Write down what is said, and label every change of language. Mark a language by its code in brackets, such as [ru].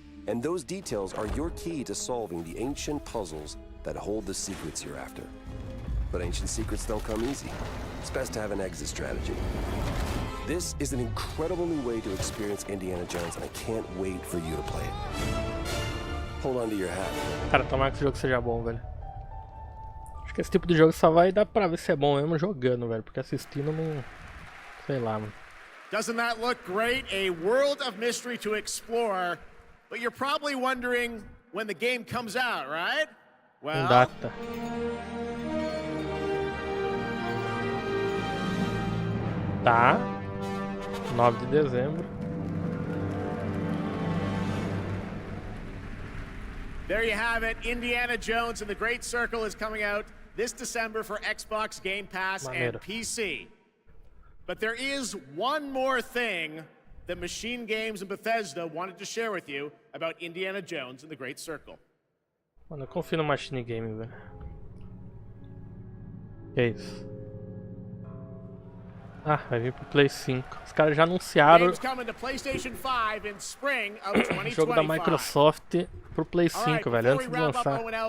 [en] And those details are your key to solving the ancient puzzles that hold the secrets you're after. But ancient secrets don't come easy. It's best to have an exit strategy. This is an incredible new way to experience Indiana Jones, and I can't wait for you to play it. Hold on to your hat. [pt] Cara, tomara que esse jogo seja bom, velho. Acho que esse tipo de jogo só vai dar pra ver se é bom mesmo jogando, velho. Porque assistindo não... sei lá, mano. [en] Doesn't that look great? A world of mystery to explore. But you're probably wondering when the game comes out, right? Well... [pt] Data. Tá. 9 de dezembro. [en] There you have it. Indiana Jones and the Great Circle is coming out this December for Xbox Game Pass and PC. But there is one more thing that Machine Games and Bethesda wanted to share with you about Indiana Jones and the Great Circle. [pt] Mano, eu confio no Machine Game, velho. Que é isso? Ah, vai vir pro Play 5. Os caras já anunciaram o jogo da Microsoft pro Play 5, velho, antes de lançar.